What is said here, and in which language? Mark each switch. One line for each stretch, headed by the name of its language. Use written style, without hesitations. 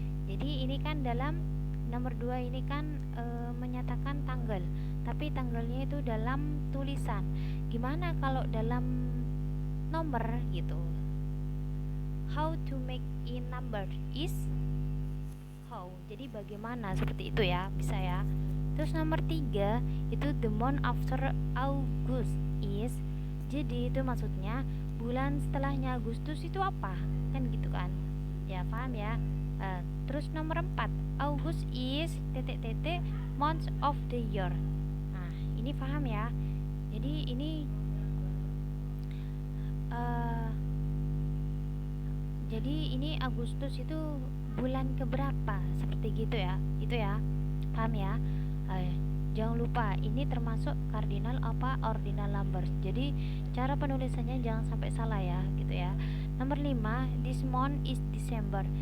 Indonesian: Jadi ini kan dalam nomor 2 ini kan menyatakan tanggal, tapi tanggalnya itu dalam tulisan. Gimana kalau dalam nomor gitu?
English: How to make in number is how.
Indonesian: Jadi bagaimana, seperti itu ya, bisa ya. Terus nomor 3 itu
English: the month after August is.
Indonesian: Jadi itu maksudnya bulan setelahnya Agustus itu apa? Kan gitu kan. Ya, paham ya? Terus nomor 4,
English: August is month of the year.
Indonesian: Nah, ini paham ya? Jadi ini Agustus itu bulan keberapa? Seperti gitu ya. Itu ya. Paham ya? Jangan lupa ini termasuk cardinal apa ordinal numbers. Jadi cara penulisannya jangan sampai salah ya, gitu ya. Nomor 5,
English: this month is December.